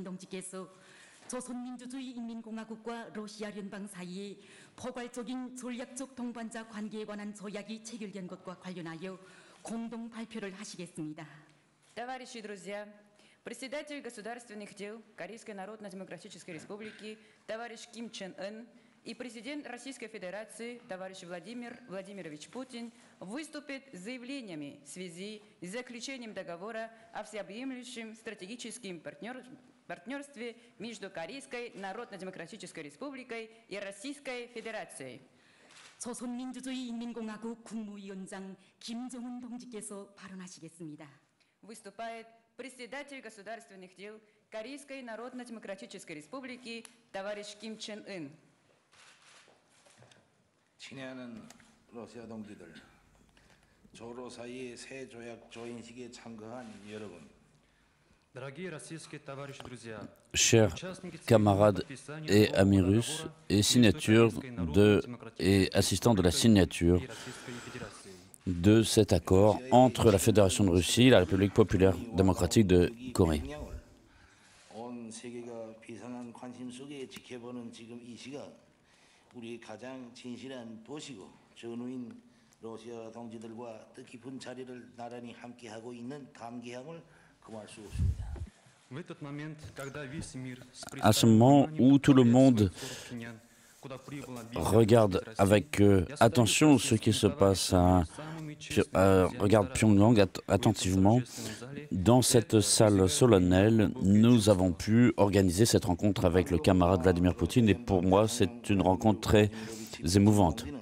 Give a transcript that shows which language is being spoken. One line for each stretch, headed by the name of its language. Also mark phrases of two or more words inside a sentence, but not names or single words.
Korean: 동지께서 조선민주주의 인민공화국과 러시아 연방 사이에 포괄적인 전략적 동반자 관계에 관한 조약이 체결된 것과 관련하여 공동 발표를 하시겠습니다.
Russian: Товарищи и друзья, председатель государственных дел Корейской Народно-Демократической Республики товарищ Ким Чен Ын и президент Российской Федерации товарищ Владимир Владимирович Путин выступят с заявлениями в связи с заключением договора о всеобъемлющем стратегическом партнерстве между Корейской Народно-Демократической Республикой и Российской Федерацией.
Korean: 조선민주주의인민공화국 국무위원장 김정은 동지께서 발언하시겠습니다.
Russian: Выступает председатель государственных дел Корейской Народно-Демократической Республики товарищ Ким Чен Ын.
Korean: 친애하는 러시아 동지들, 조로 사이의 새 조약 조인식에 참가한 여러분.
French: Chers camarades et amis russes et et assistants de la signature de cet accord entre la Fédération de Russie et la République populaire démocratique de Corée.
Korean: 우리 가장 진실한 도시고 전후인 러시아 동지들과 뜻깊은 자리를 나란히 함께하고 있는 감개함을 금할 수 없습니다.
French: À ce moment où tout le monde regarde avec attention ce qui se passe regarde Pyongyang attentivement. Dans cette salle solennelle, nous avons pu organiser cette rencontre avec le camarade Vladimir Poutine et pour moi, c'est une rencontre très émouvante.